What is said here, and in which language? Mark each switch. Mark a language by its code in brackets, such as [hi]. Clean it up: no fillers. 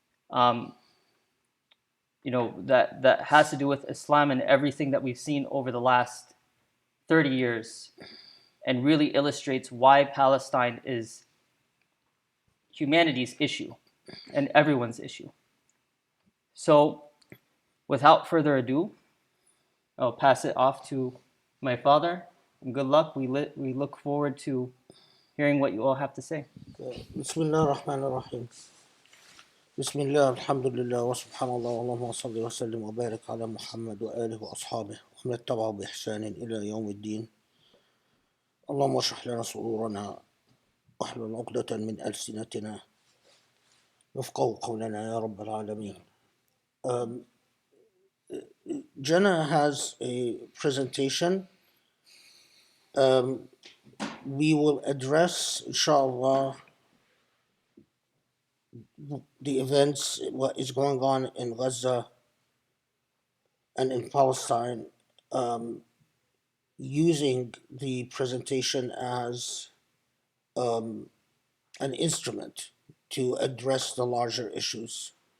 [en] Um, that has to do with Islam and everything that we've seen over the last 30 years, and really illustrates why Palestine is humanity's issue and everyone's issue. So, without further ado, I'll pass it off to my father. And good luck. We look forward to hearing what you all have to say. [ar] بسم الله الرحمن الرحيم. بسم الله الحمد لله وسبحان الله اللهم صل وسلم وبارك على محمد وآله وأصحابه ومن اتبعه بإحسان إلى يوم الدين. اللهم اشرح لنا صدورنا واحلل عقدة من ألسنتنا يفقهوا قولنا يا رب العالمين. [en] Jenna has a presentation. We will address, inshallah, the events, what is going on in Gaza and in Palestine, using the presentation as an instrument to address the larger issues.